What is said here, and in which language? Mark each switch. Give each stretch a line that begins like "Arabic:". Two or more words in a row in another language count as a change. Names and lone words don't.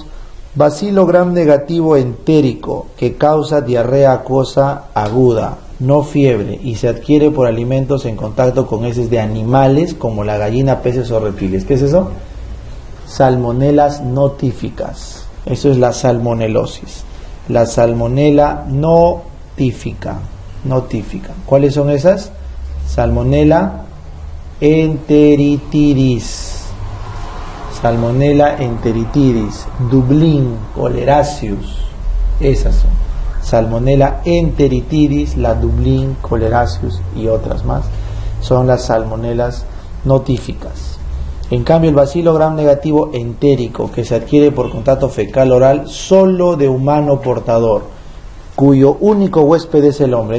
Spanish: Bacilo gram negativo entérico que causa diarrea acuosa aguda, no fiebre, y se adquiere por alimentos en contacto con heces de animales como la gallina, peces o reptiles. ¿Qué es eso? Salmonelas notíficas. Eso es la salmonelosis. La salmonela notífica. ¿Cuáles son esas? Salmonella enteritidis. Salmonella enteritidis, Dublín, Oleraceus. Esas son. Salmonella enteritidis, la Dublin, Colerasius y otras más son las salmonelas notíficas. En cambio, el bacilo gram negativo entérico, que se adquiere por contacto fecal oral solo de humano portador, cuyo único huésped es el hombre.